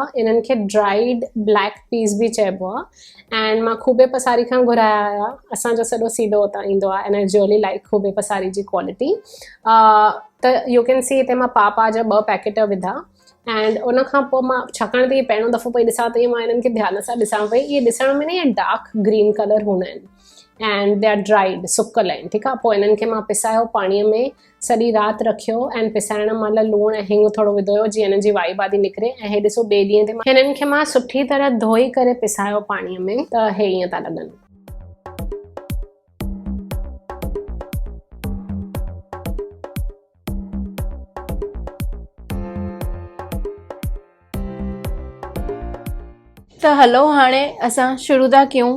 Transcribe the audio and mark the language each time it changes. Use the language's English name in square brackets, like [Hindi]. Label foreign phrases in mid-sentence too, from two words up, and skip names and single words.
[Sindhi] इन्हनि खे [English] dried black peas [Sindhi] बि चइबो आहे एंड मां खूबे पसारी खां घुराया हुया। असांजो सॼो सीधो उतां ईंदो आहे एंड [English] I really like [Sindhi] खूबे पसारी जी क्वालिटी। त [English] you can see [Sindhi] हिते मां पाव जा 2 पैकेट विधा एंड उन खां पोइ मां, छाकाणि त इहे पहिरियों दफ़ो पई ॾिसां त मां इन्हनि खे ध्यान सां ॾिसां पई। इहे ॾिसण में न इहे [English] dark green colour [Sindhi] हूंदा आहिनि [English] and they are dried, [Sindhi] सुकल आहिनि। ठीकु आहे, पोइ इन्हनि खे मां पिसायो पाणीअ में, सॼी राति रखियो एंड पिसाइण महिल लूणु ऐं हिंग थोरो विधो हुयो जीअं हिननि जी वाई बादी निकिरे। ऐं हे ॾिसो ॿिए ॾींहं ते हिननि खे मां सुठी तरह धोई करे पिसायो पाणीअ में, त हे ईअं था लॻनि। त हलो, हाणे असां शुरू था कयूं।